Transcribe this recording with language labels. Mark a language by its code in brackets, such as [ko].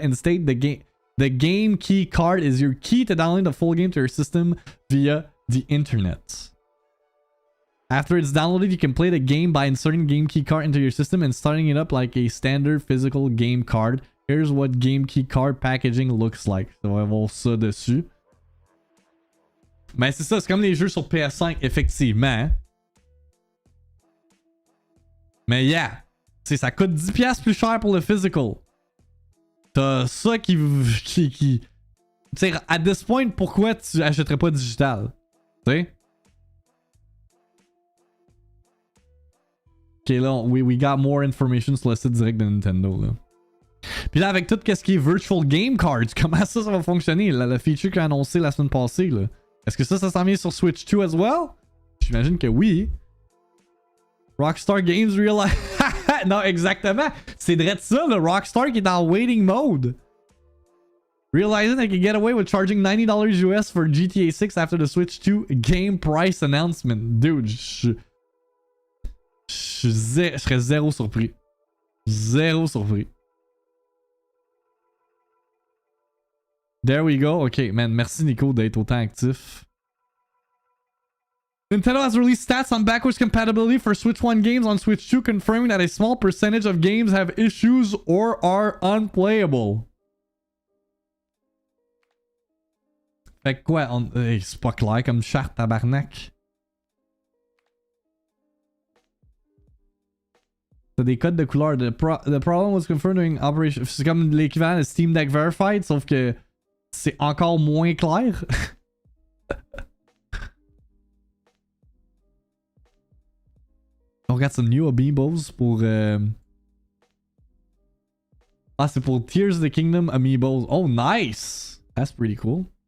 [en] Instead, the game key card is your key to download the full game to your system via the internet. After it's downloaded, you can play the game by inserting game key card into your system and starting it up like a standard physical game card. Here's what game key card packaging looks like. [fr] So on va voir ça dessus. Mais c'est ça, c'est comme les jeux sur PS5, effectivement. Mais yeah, ça coûte 10$ plus cher pour le physical. T'as ça qui... Tu sais, [en] at this point, [fr] pourquoi tu achèterais pas digital? Tu sais? Ok, là, [en] we got more information [fr] sur le site direct de Nintendo, là. Puis là, avec tout ce qui est Virtual Game Cards, comment ça va fonctionner? La feature qu'a annoncé la semaine passée, là. Est-ce que ça s'en vient sur Switch 2 [en] as well? [fr] J'imagine que oui. Rockstar Games realize... Non, exactement. C'est direct ça, le Rockstar qui est en waiting mode. [en] Realizing they can get away with charging $90 US for GTA 6 after the Switch 2 game price announcement. [fr] Dude, je serais zéro surpris. Zéro surpris. [en] There we go. [fr] Ok, man, merci Nico d'être autant actif. [en] Nintendo has released stats on backwards compatibility for Switch 1 games on Switch 2, confirming that a small percentage of games have issues or are unplayable. [fr] Fait que quoi? C'est pas clair comme charte, tabarnak. T'as des codes de couleur. [en] The problem was confirmed during operation. [fr] C'est comme l'équivalent de Steam Deck Verified, sauf que c'est encore moins clair. On regarde [en] some new [fr] amiibos pour... Ah, c'est pour Tears of the Kingdom amiibos. Oh, nice! [en] That's pretty cool.